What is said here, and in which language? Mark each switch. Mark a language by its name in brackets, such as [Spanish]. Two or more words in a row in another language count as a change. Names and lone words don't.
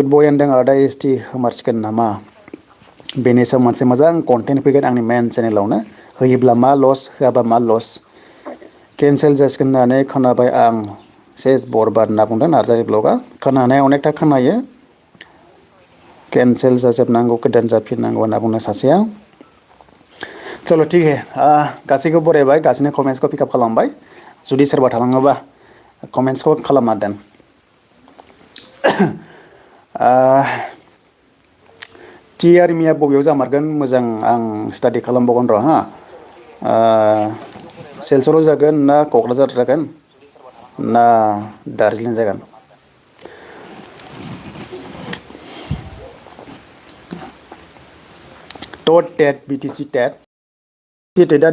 [Bodo] बय होनदों आदा ST होमारसिगोन नामा बेनि सायाव मोनसे मोजां कन्टेन्ट फैगोन आंनि मेन चेनेलावनो होयोब्ला मा लस होआबा मा लस केन्सेल जासिगोन होननानै खोनाबाय आं सेस बरबाद होनना बुंदों नार्जारि ब्लगआ खोनानाया अनेकथा खोनायो केन्सेल जाजोबनांगौ गोदान जाफिननांगौ होनना बुंनो सासेया [Hindi] चलो ठीक है [Bodo] गासैखौ बरायबाय गासैनि कमेन्ट्सखौ पिकआप खालामबाय जुदि सोरबा थालाङोबा कमेन्ट्सखौ खालामना दोन टि आर्मिया बबेयाव जामारगोन मोजां आं स्टाडि खालामबावगोन र' सिलचराव जागोन ना क'क्राझार जागोन ना दार्जिलिं जागोन टेट BTC टेटआ